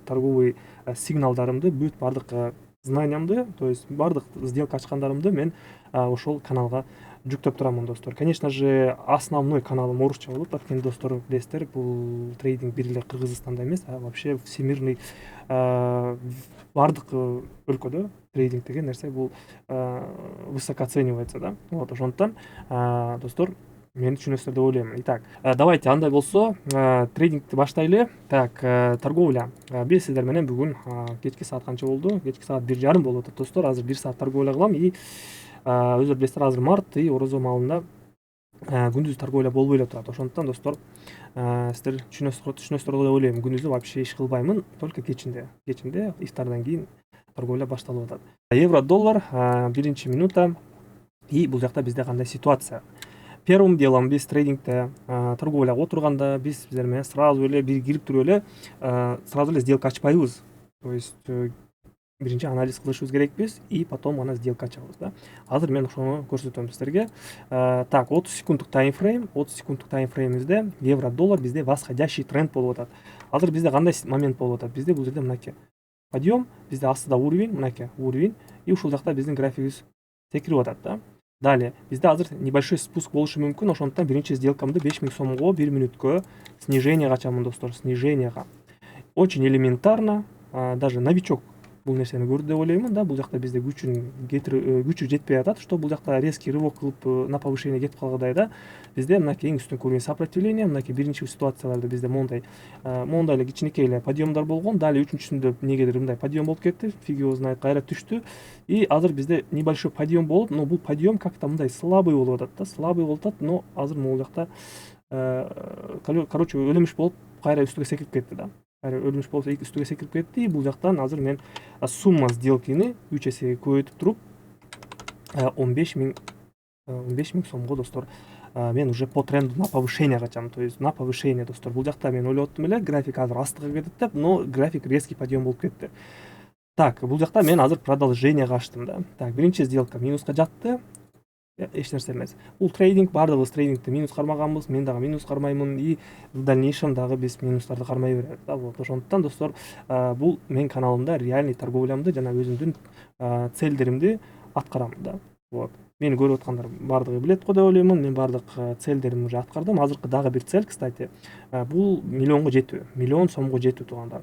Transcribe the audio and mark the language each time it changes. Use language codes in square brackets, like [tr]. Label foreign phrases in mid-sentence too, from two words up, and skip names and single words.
[ky] Торговый сигналдарымды, бүт бардык знаниямды, [ru] то есть [ky] бардык сделка ачкандарымды мен ошол каналга жүктөп турамын, достор. [ru] Конечно же, [ky] основной каналым орусча болот. Анткени, достор, билесиздер, бул трейдинг бир эле Кыргызстанда эмес, [ru] вообще всемирный [ky] бардык өлкөдө трейдинг деген нерсе бул [ru] высоко оценивается, [ky] да. [ru] Вот, [ky] ошондуктан, достор, мени түшүнөсүздөр деп ойлойм. [ru] Итак, давайте [ky] андай болсо, трейдингти баштайлы. [ru] Так, торговля. [ky] Биз сиздер менен бүгүн кечки саат канча болду? Кечки саат 1:30 болуп атат, достор. Азыр 1 саат торговля кылам, и өзүңөр билесиздер, азыр март, и орозо маалында күндүз торговля болбой эле турат. Ошондуктан, достор, сиздер түшүнөсүздөр деп ойлойм. Күндүзү вообще иш кылбаймын, только кечинде, ифтардан кийин торговля башталып атат. Евро доллар биринчи минута, и бул жакта бизде кандай ситуация? [ru] Первым делом [ky] биз трейдингте торговляга отурганда, биз сиздер менен сразу эле бир кирип туруп эле сразу эле сделка ачпайбыз. [ru] То есть [ky] биринчи анализ кылышыбыз керекпиз, [ru] и потом [ky] ана сделка ачабыз, да. Азыр мен ошону көрсөтөм сиздерге. Так, 30 секунддук таймфрейм, 30 секунддук таймфреймибизде евро доллар bizde [ru] восходящий тренд [ky] болуп атат. Азыр бизде кандай момент болуп атат? Бизде бул жерде мынакей подъем, бизде астыда уровень, мынакей уровень, и ушул жакта биздин графигибиз секирип атат, да. Далее, bizde азыр [ru] небольшой спуск [ky] болушу мүмкүн, ошондуктан биринчи сделкамды 5000 сомго 1 мүнөткө снижениега ачамын, достор, снижениега. [ru] Очень элементарно, даже новичок [ky] бул нерсени көрдү деп ойлоймун, да. Бул жакта бизде күчү жетпей атат, что бул жакта [ru] резкий рывок [ky] кылып [ru] на повышение [ky] кетип калгандай, да. Бизде мынакей эң үстүнкү [ru] уровень сопротивления, [ky] мынакей биринчи ситуацияларда бизде моундай эле кичинекей эле подъемдар болгон. Далее үчүнчүсүндө эмнегедир мындай подъем болуп кетти, [ru] фиг его знает, [ky] кайра түштү. И азыр бизде [ru] небольшой подъем [ky] болуп, но бул подъем как-то мындай слабый болуп атат, да, слабый болуп атат, но азыр могул жакта короче өлүмүш болуп кайра үстүгө секирип кетти, да. Өлүмүш болсо үстүгө секирип кетти. Бул жактан азыр мен сумма сделканы 3 эсеге көбөйтүп туруп 15 000 сомго, достор, мен [ru] уже по тренду на повышение [ky] качам. [ru] То есть на повышение, [ky] достор. Бул жакта мен ойлоп аттым эле, график азыр астыга кетет деп, но график [ru] резкий подъем [ky] болуп кетти. Так, бул жакта мен азыр продолжениега ачтым, да. Так, биринчи сделка минуска жатты. Эч нерсе эмес. Бул трейдинг, бардыгыбыз трейдингте минус кармаганбыз, мен дагы минус кармаймын, [ru] и в дальнейшем [ky] дагы биз минустарды кармай беребиз, да. Вот, ошондуктан, достор, бул менин каналымда реальный торговлямды жана өзүмдүн целдеримди аткарам, да. [ru] Вот. [ky] Мени көрүп аткандар бардыгы билет го деп ойлоймун. Мен бардык целдеримди уже аткардым. Азыркы дагы бир [ru] цель, кстати, [ky] бул миллионго жетүү, миллион сомго жетүү, туугандар.